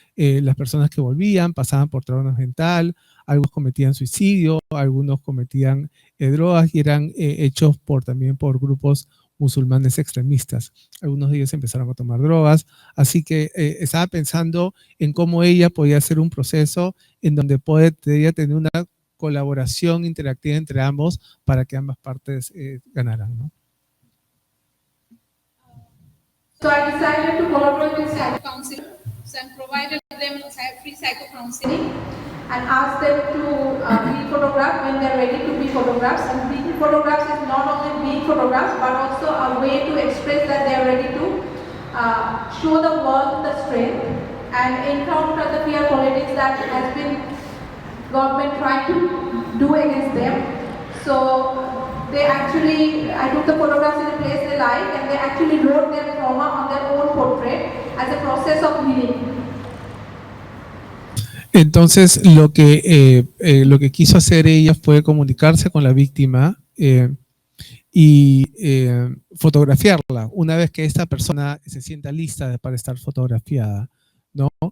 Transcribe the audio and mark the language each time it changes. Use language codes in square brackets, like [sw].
[es] Las personas que volvían pasaban por trauma mental, algunos cometían suicidio, algunos cometían drogas y eran hechos también por grupos musulmanes extremistas. Algunos de ellos empezaron a tomar drogas, así que estaba pensando en cómo ella podía hacer un proceso en donde podría tener una colaboración interactiva entre ambos para que ambas partes ganaran, ¿no? [en] So I decided to collaborate with psycho-counselors and provided them free psycho-counseling and asked them to be photographed when they're ready to be photographs. And being photographs is not only being photographs, but also a way to express that they're ready to show the world the strength and encounter the fear politics that has been government trying to do against them. So they actually, I took the photographs in a place they like, and they actually wrote their trauma on their own portrait as a process of healing. [es] Entonces, lo que quiso hacer ella fue comunicarse con la víctima y fotografiarla una vez que esta persona se sienta lista para estar fotografiada, ¿no?